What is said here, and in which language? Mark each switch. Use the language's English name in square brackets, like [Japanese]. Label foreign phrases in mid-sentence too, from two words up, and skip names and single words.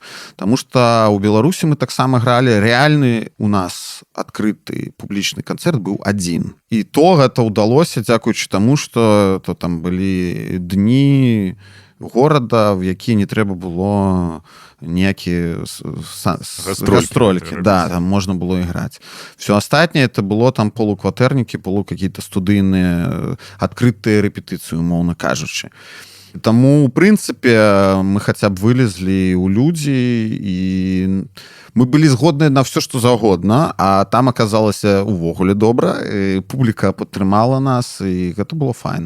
[Belarusian] Таму што ў Беларусі мы таксама гралі, рэальны у нас адкрыты публічны канцэрт быў адзін. І то гэта ўдалося дзякуючы таму, што то там былі дні горада, в які не трэба было ніякія гастролькі. Да, там можна было іграць. Все астатняе это было там полукватэрнікі, какие-то студыйныя адкрытыя рэпетыцыі, умоўна кажучы. Таму, у прынцыпе, мы хаця б вылезлі ў людзі, і мы былі згодныя на все, што заўгодна, а там аказалася увогуле добра, і публіка падтрымала нас, і гэта было файна.